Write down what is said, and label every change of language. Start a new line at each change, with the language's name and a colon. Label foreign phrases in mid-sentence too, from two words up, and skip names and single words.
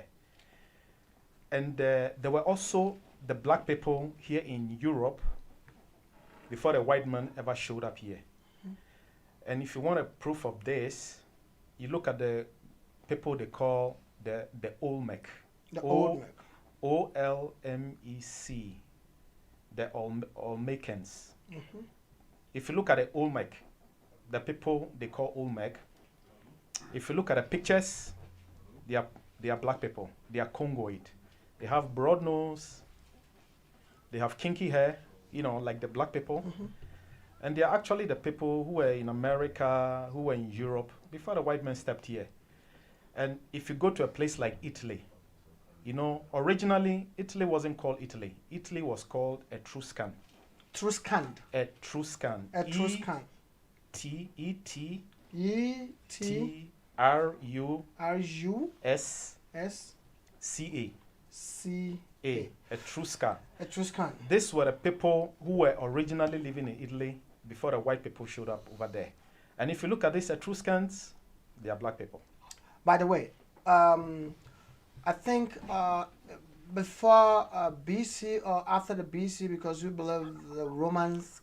English: And there were also the black people here in Europe before the white man ever showed up here. And if you want a proof of this, you look at the people they call the Olmec. The Olmec. O-L-M-E-C. The Olmecans. If you look at the Olmec, the people they call Olmec, if you look at the pictures, they are black people. They are Congoid. They have broad nose. They have kinky hair, like the black people. And they are actually the people who were in America, who were in Europe, before the white man stepped here. And if you go to a place like Italy, originally, Italy wasn't called Italy. Italy was called Etruscan. Etruscan. Etruscan. Etruscan. E-T-E-T. E-T-R-U-S-C-A. C-A. Etruscan. Etruscan. These were the people who were originally living in Italy before the white people showed up over there. And if you look at these Etruscans, they are black people. By the way, I think before BC or after the BC, because we believe the Romans...